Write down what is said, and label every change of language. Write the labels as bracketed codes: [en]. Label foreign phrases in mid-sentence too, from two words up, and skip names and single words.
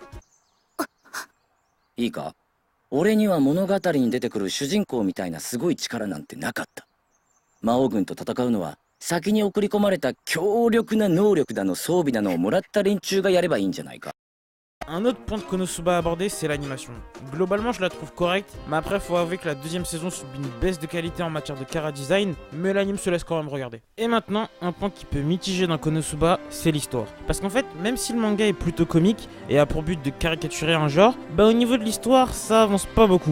[ja] いいか、俺には物語に出てくる主人公みたいなすごい力なんてなかった。魔王軍と戦うのは先に送り込まれた強力な能力だの装備だのをもらった連中がやればいいんじゃないか。 [fr] Un autre point de Konosuba à aborder, c'est l'animation. Globalement, je la trouve correcte, mais après, faut avouer que la deuxième saison subit une baisse de qualité en matière de [en] chara design, [fr] mais l'anime se laisse quand même regarder. Et maintenant, un point qui peut mitiger dans Konosuba, c'est l'histoire. Parce qu'en fait, même si le manga est plutôt comique et a pour but de caricaturer un genre, au niveau de l'histoire, ça avance pas beaucoup.